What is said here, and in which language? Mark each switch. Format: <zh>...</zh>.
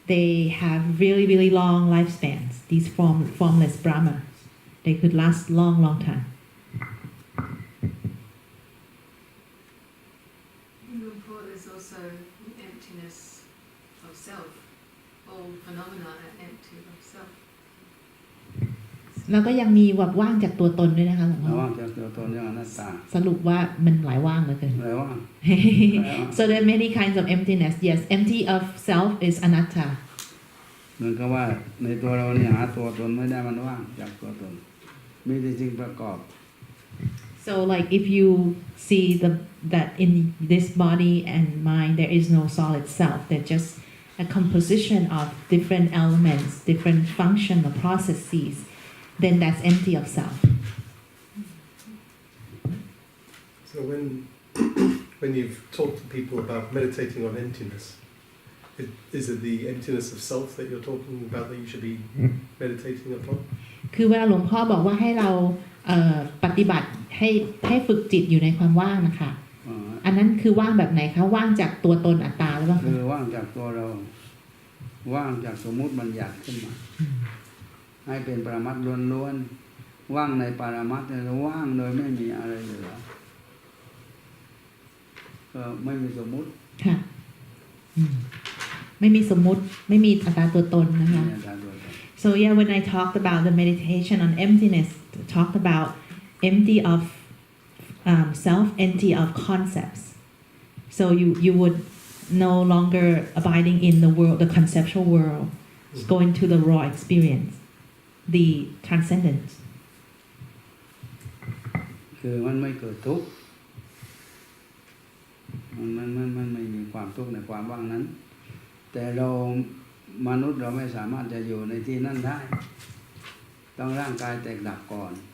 <en>They have really, really long lifespans, these formless Brahmas. They could last long time. Luang Por, there's also emptiness of self. All phenomena are empty of self.</en> <th>แล้วก็ยังมีแบบว่างจากตัวตนด้วยนะคะหลวงพ่ ระ อ ว่างจากตัวตนอย่างอนัตตา สรุปว่ามันหลายว่างเหลือเกิน อะไรว่าง</th> <en>So there are many kinds of emptiness. Yes, empty of self is anatta.</en> <th>เหมือนกับว่าในตัวเราเนี่ยหาตัวตนไม่ได้มันว่างจากตัวตนมีแต่สิ่งประกอบ</th> <en>So like if you see that in this body and mind there is no solid self, they're just a composition of different elements, different functional processes, then that's empty of self. So when you've talked to people about meditating on emptiness, is it the emptiness of self that you're talking about that you should be meditating upon?</en> <th>คือเวลาหลวงพ่อบอกว่าให้เราปฏิบัติให้ฝึกจิตอยู่ในความว่างนะคะ อันนั้นคือว่างแบบไหนคะว่างจากตัวตนอัตตาหรือเปล่า คือว่างจากตัวเราว่างจากสมมุติบัญญัติขึ้นมาให้เป็นปรมัตถ์ล้วนๆว่างในปรมัตถ์เนี่ยว่างโดยไม่มีอะไรเหลือก็ไม่มีสมมุติ ค่ะไม่มีสมมุติไม่มีอัตตาตัวตนนะคะ ไม่มีการตัวตน</th> <en>So yeah, when I talked about the meditation on emptiness, I talked about empty of self, empty of concepts. So you would no longer abiding in the world, the conceptual world, going to the raw experience, the transcendence.</en> <th>คือมันไม่เกิดทุกข์มันไม่มีความทุกข์ในความว่างนั้น แต่เรามนุษย์เราไม่สามารถจะอยู่ในที่นั่นได้ต้องร่างกายแตกดับก่อน</th>